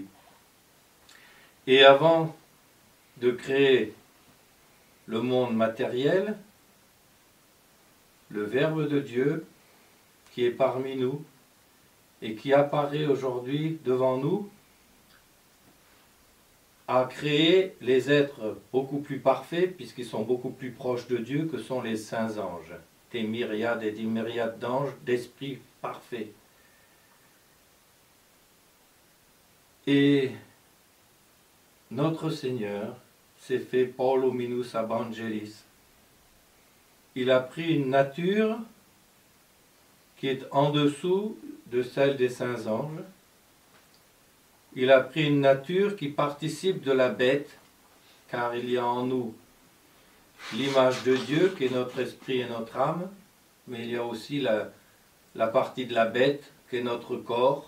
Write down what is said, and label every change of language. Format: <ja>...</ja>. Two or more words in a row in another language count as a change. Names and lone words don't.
<fr>Et avant de créer le monde matériel, le Verbe de Dieu, qui est parmi nous, et qui apparaît aujourd'hui devant nous, a créé les êtres beaucoup plus parfaits, puisqu'ils sont beaucoup plus proches de Dieu que sont les saints anges, des myriades et des myriades d'anges, d'esprits parfaits. Et notre Seigneur s'est fait</fr> <la>Paulo minus evangelis.</la> <fr>Il a pris une nature qui est en dessous de celle des saints anges. Il a pris une nature qui participe de la bête, car il y a en nous l'image de Dieu, qui est notre esprit et notre âme, mais il y a aussi la partie de la bête, qui est notre corps.</fr>